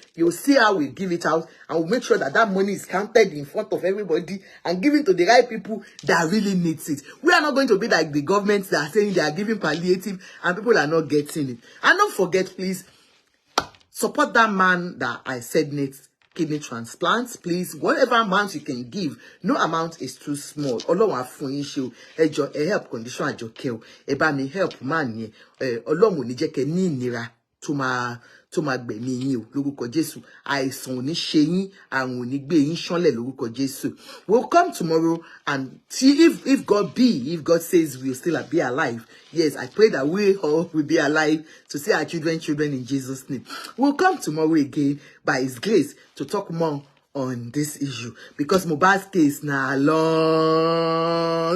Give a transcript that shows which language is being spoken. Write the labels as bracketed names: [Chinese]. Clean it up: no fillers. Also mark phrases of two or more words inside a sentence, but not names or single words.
[English] You'll see how we give it out, and we'll make sure that that money is counted in front of everybody and given to the right people that really needs it. We are not going to be like the government that are saying they are giving palliative and people are not getting it. And don't forget, please, support that man that I said needs kidney transplants, please, whatever amount you can give, no amount is too small. [Yoruba] Ọlọ́run á fún yín ṣe o, ẹ jọ̀ọ́ ẹ [English] help condition [Yoruba] Àjọkẹ́ o, ẹ bá mi [English] help man [Yoruba] yẹn, Ọlọ́run ò ní jẹ́ kẹ́ ní ìnira tó máa gbẹ̀mí yín o lórúkọ Jésù. Àìsàn ò ní ṣe yín, àrùn ò ní gbé yín ṣánlẹ̀ lórúkọ Jésù. [English] We'll come tomorrow and see if God says we'll still be alive. Yes, I pray that we all will be alive to see our children in Jesus' name. We'll come tomorrow again by His grace to talk more on this issue, because Mohbad's case now long.